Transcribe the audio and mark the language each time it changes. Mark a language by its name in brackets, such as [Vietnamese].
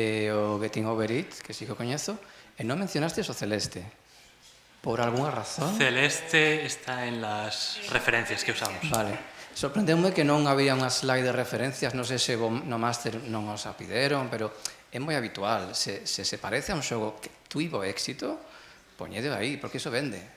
[Galician] O Getting Over It, que sí que o coñezo, e non mencionaste o Celeste. [Spanish] ¿Por alguna razón? Celeste está en las referencias que usamos. [Galician] Vale. Sorprendeume que non había unha slide de referencias, non sei se no máster non os a pideron, pero é moi habitual. Se parece a un xogo que tuvo éxito, poñede aí, porque iso vende.